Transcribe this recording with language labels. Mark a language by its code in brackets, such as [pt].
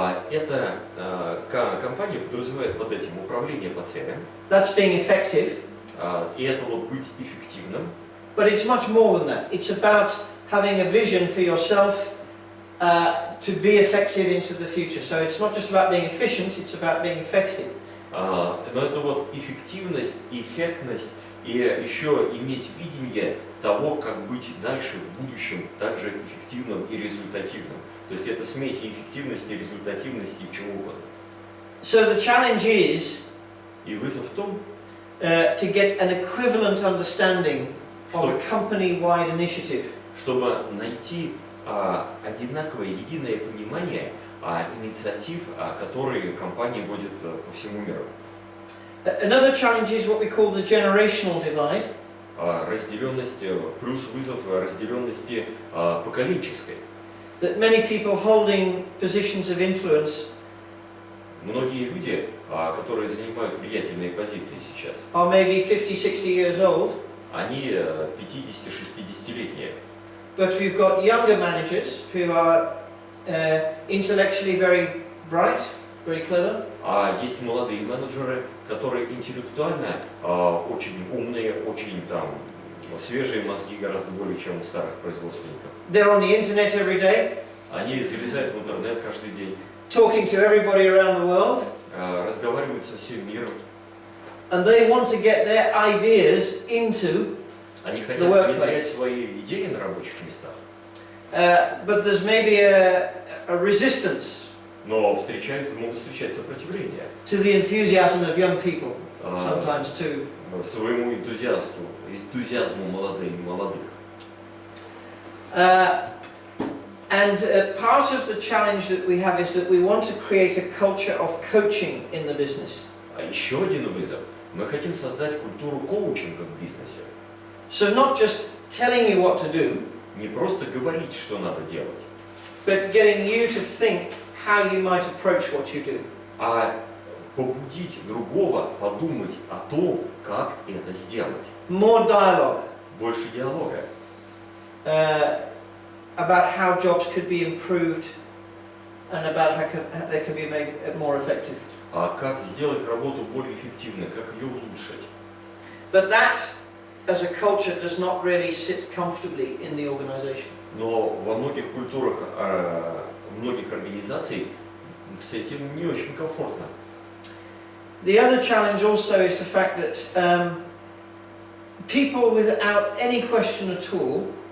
[ru] Эта компания подразумевает под этим управление по целям. [en] That's being effective. [ru] И это вот быть эффективным. [en] But it's much more than that. It's about having a vision for yourself to be effective into the future. So it's not just about being efficient, it's about being effective. [ru] Но это вот эффективность, эффектность и еще иметь видение того, как быть дальше в будущем также эффективным и результативным. То есть это смесь эффективности, результативности и чего угодно. [en] So the challenge is [ru] И вызов в том, [en] to get an equivalent understanding of a company-wide initiative. [ru] чтобы найти одинаковое, единое понимание инициатив, которые компания вводит по всему миру. [en] Another challenge is what we call the generational divide. [ru] Разделенность плюс вызов разделенности поколенческой. [en] That many people holding positions of influence [ru] Многие люди, которые занимают влиятельные позиции сейчас, [en] are maybe 50, 60 years old, [ru] они 50-60-летние. [en] but we've got younger managers who are intellectually very bright, very clever. [ru] А есть молодые менеджеры, которые интеллектуально очень умные, очень там свежие мозги гораздо более, чем у старых производственников. [en] They're on the internet every day, [ru] Они залезают в интернет каждый день, [en] talking to everybody around the world, [ru] разговаривают со всем миром. [en] and they want to get their ideas into. [ru] Они хотят [en] The workplace. [ru] внедрять свои идеи на рабочих местах, [en] But there's maybe a resistance [ru] но могут встречать сопротивление [en] to the enthusiasm of young people, sometimes too. [ru] своему энтузиазму молодых. [en] And part of the challenge that we have is that we want to create a culture of coaching in the business. [ru] А еще один вызов. Мы хотим создать культуру коучинга в бизнесе. [en] So not just telling you what to do, [ru] Не просто говорить, что надо делать, [en] but getting you to think how you might approach what you do. [ru] а побудить другого подумать о том, как это сделать. [en] More dialogue [ru] Больше диалога. [en] about how jobs could be improved and about how they can be made more effective. [ru] а как сделать работу более эффективной, как ее улучшить. [en] But that, as a culture, does not really sit comfortably in the organization. [ru] Но во многих культурах, многих организаций с этим не очень комфортно. [en] The other challenge also is the fact that people without any question at all,